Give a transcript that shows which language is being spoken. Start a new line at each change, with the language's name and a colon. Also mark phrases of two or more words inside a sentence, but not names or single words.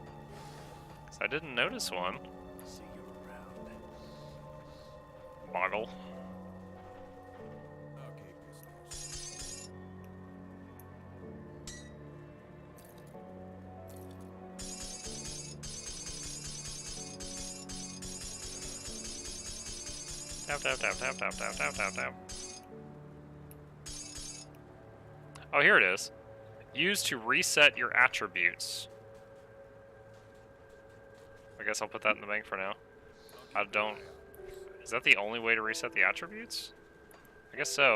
English: 'Cause I didn't notice one. See you around. Boggle. Tap tap tap tap tap tap tap tap tap. Oh, here it is. Use to reset your attributes. I guess I'll put that in the bank for now. I don't... Is that the only way to reset the attributes? I guess so.